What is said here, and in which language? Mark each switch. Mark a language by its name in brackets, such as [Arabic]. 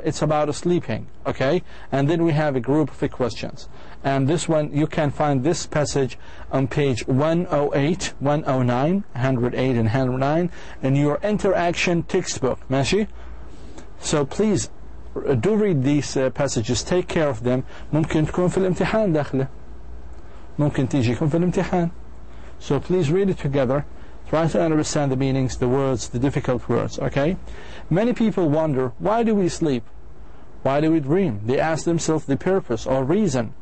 [English] It's about sleeping, okay? And then we have a group of questions. And this one, you can find this passage on page 108, 109, 108 and 109 in your interaction textbook, ماشي? So please do read these passages. Take care of them. [Arabic] ممكن تكون في الامتحان داخله. ممكن تيجيكم في الامتحان. [English] So please read it together. Try to understand the meanings, the words, the difficult words, okay? Many people wonder, why do we sleep? Why do we dream? They ask themselves the purpose or reason.